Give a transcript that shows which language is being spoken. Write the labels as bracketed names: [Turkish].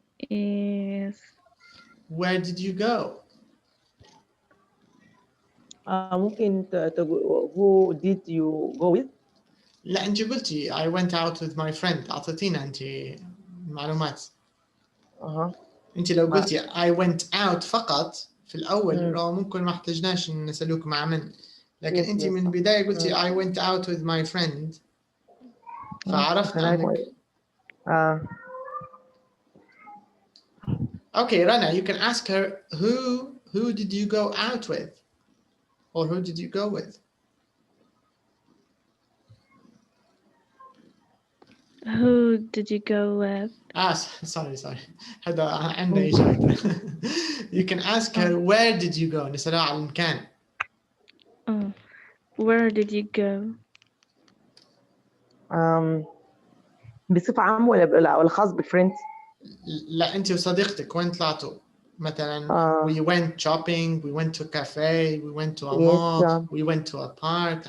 [English] Yes. Where did you go? [Arabic] ممكن تقول [English] who did you go with؟ [Arabic] لا أنت قلتي [English] I went out with my friend. [Arabic] أعطيتينا أنت معلومات. أنت لو قلتي [English] I went out [Arabic] فقط في الأول ممكن ما احتاجناش نسألوك مع من. لكن أنت من البداية قلتي [English] I went out with my friend. [Arabic] فعرفنا أنك. [English] Okay, Rana, you can ask her who did you go out with, or who did you go with? Who did you go with? Sorry. [Arabic] هذا عندنا إجابة. [English] You can ask her where did you go. [Arabic] نسألها على المكان. [English] Where did you go? [Arabic] بصفة عامة ولا خاص بفريندز؟ لا أنت وصديقتك وين طلعتوا؟ مثلا [English] we went shopping, we went to a cafe, we went to a mall, we went to a park.